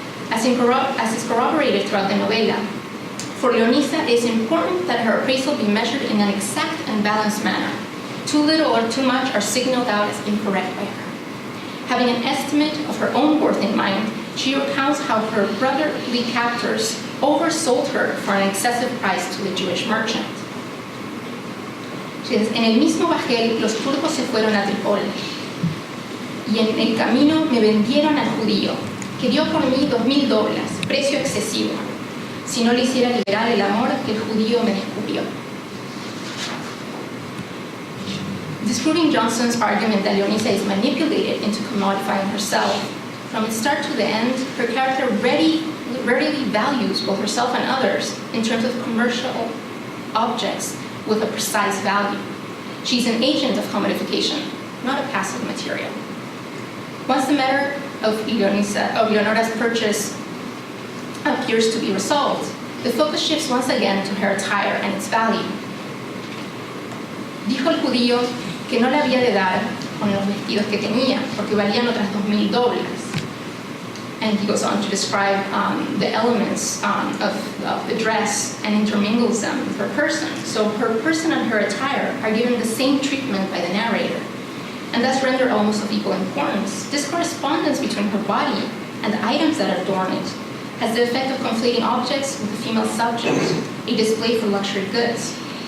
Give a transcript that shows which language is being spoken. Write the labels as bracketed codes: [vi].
[en] As is corroborated throughout the novela, for Leonisa, it is important that her appraisal be measured in an exact and balanced manner. Too little or too much are signaled out as incorrect by her. Having an estimate of her own worth in mind, she recounts how her brotherly captors oversold her for an excessive price to the Jewish merchant. She says, [es] en el mismo bajel los turcos se fueron a Trípoli, y en el camino me vendieron al judío, que dio por mí $2,000, precio excesivo, si no le hiciera liberar el amor que el judío me descubrió. [en] Disproving Johnson's argument that Leonisa is manipulated into commodifying herself, from its start to the end, her character readily values both herself and others in terms of commercial objects with a precise value. She's an agent of commodification, not a passive material. Once the matter of Leonora's purchase appears to be resolved, the focus shifts once again to her attire and its value. [es] Dijo el judío que no le había de dar con los vestidos que tenía, porque valían otras $2,000. [en] And he goes on to describe the elements of the dress and intermingles them with her person. So her person and her attire are given the same treatment by the narrator, and thus render almost of equal importance. This correspondence between her body and the items that adorn it has the effect of conflating objects with the female subject, a display for luxury goods.